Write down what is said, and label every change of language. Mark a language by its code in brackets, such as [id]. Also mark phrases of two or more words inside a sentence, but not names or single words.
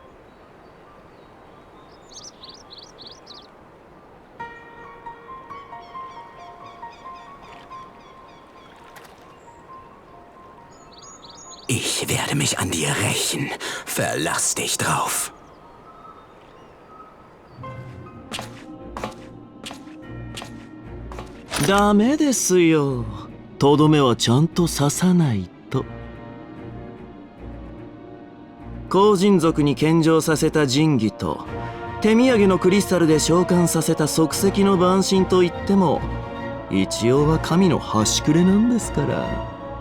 [de] Ich werde mich an dir rächen. Verlass dich drauf. [ja] ダメですよ。とどめはちゃんと刺さないと。後人族に献上させた神器と手土産のクリスタルで召喚させた即席の万神といっても一応は神の端くれなんですから。